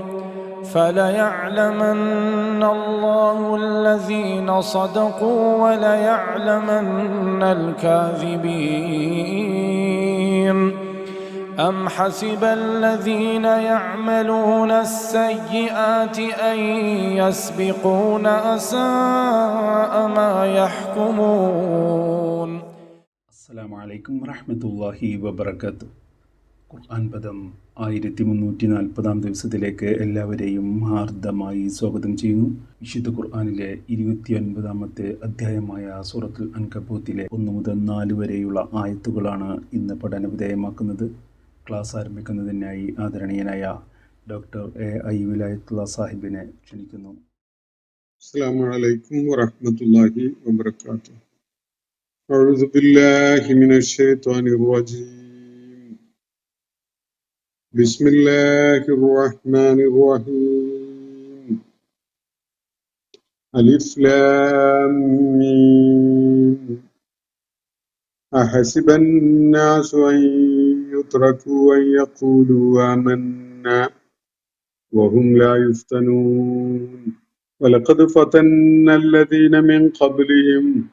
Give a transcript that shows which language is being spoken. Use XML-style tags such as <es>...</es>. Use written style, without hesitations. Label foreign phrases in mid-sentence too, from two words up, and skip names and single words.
<ar>فليعلمن الله الذين صدقوا وليعلمن الكاذبين أم حسب الذين يعملون السيئات أن يسبقونا ساء ما يحكمون. السلام عليكم ورحمة الله وبركاته.</ar> <ml>ഖുർആൻ പദം 1340 ദിവസത്തിലേക്ക് എല്ലാവരെയും ഹാർദമായി സ്വാഗതം ചെയ്യുന്നു. വിശുദ്ധ ഖുർആനിലെ 29-ാമത്തെ അധ്യായമായ സൂറത്തുൽ അൻകബൂത്തിലെ 1 മുതൽ 4 വരെയുള്ള ആയത്തുകളാണ് ഇന്ന് പഠന വിധേയമാക്കുന്നത്. ക്ലാസ് ആരംഭിക്കുന്നതിനായി ആദരണീയനായ ഡോക്ടർ എ വിലായത്തുള്ള സാഹിബിനെ ക്ഷണിക്കുന്നു.</ml> <ar>السلام عليكم ورحمة الله وبركاته. أعوذ بالله من الشيطان الرجيم. بسم الله الرحمن الرحيم. ألف لام ميم أحسب الناس أن يتركوا أن يقولوا آمنا وهم لا يفتنون ولقد فتنا الذين من قبلهم</ar>